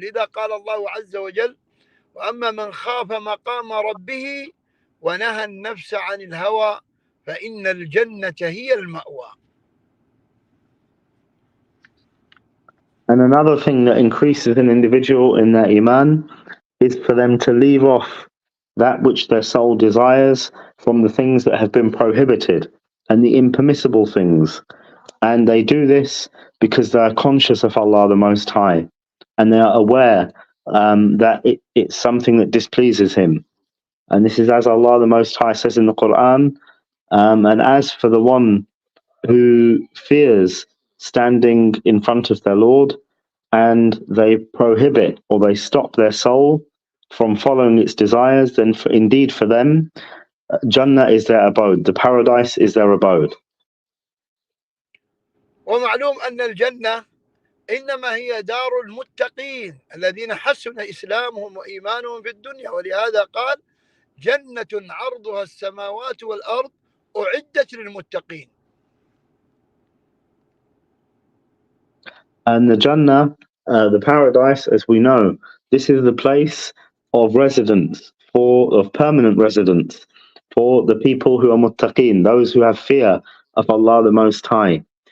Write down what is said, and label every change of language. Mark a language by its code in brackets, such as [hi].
[ar] لذا قال الله عز وجل: وأما من خاف مقام ربه ونهى النفس عن الهوى فإن الجنة هي المأوى. [en] And another thing that increases an individual in their iman is for them to leave off that which their soul desires from the things that have been prohibited and the impermissible things. And they do this because they are conscious of Allah the Most High, and they are aware that it's something that displeases Him. And this is as Allah the Most High says in the Quran, and as for the one who fears standing in front of their Lord, and they prohibit or they stop their soul from following its desires, then indeed for them, Jannah is their abode, the paradise is their abode. [ar] ومعلوم أن الجنة إنما هي دار المتقين الذين حسن إسلامهم وإيمانهم في الدنيا، ولهذا قال: جنة عرضها السماوات والأرض أعدت للمتقين. [en] And the Jannah, the paradise, as we know, this is the place of residence, of permanent residence, for the people who are muttaqeen, those who have fear of Allah the Most High.